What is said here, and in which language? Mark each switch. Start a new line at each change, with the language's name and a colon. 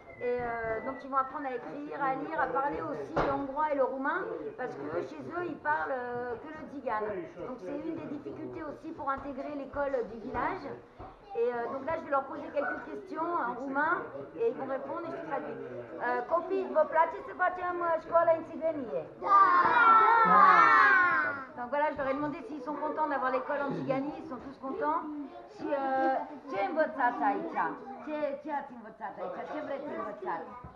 French: Et donc ils vont apprendre à écrire, à lire, à parler aussi le hongrois et le roumain, parce que chez eux ils parlent que le tzigane. Donc c'est une des difficultés aussi pour intégrer l'école du village. Et donc là je vais leur poser quelques questions en roumain et ils vont répondre et je traduis.
Romanian: Copii, vă place să facem școală în țigănie?
French: Donc voilà, je leur ai demandé s'ils sont contents d'avoir l'école en tziganie, ils sont tous contents.
Romanian: Și ce învățați aici? Ce ați învățat aici? Ce vreți să învățați?